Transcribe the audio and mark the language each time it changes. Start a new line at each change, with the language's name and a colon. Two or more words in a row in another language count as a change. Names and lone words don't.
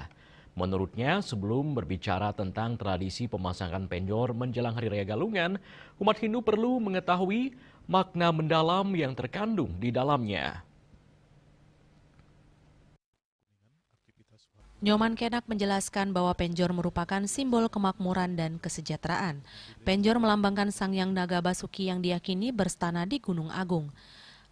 Indonesian: Menurutnya, sebelum berbicara tentang tradisi pemasangan penjor menjelang Hari Raya Galungan, umat Hindu perlu mengetahui makna mendalam yang terkandung di dalamnya. Nyoman Kenak menjelaskan bahwa penjor merupakan simbol kemakmuran dan kesejahteraan. Penjor melambangkan Sang Hyang Naga Basuki yang diyakini berstana di Gunung Agung.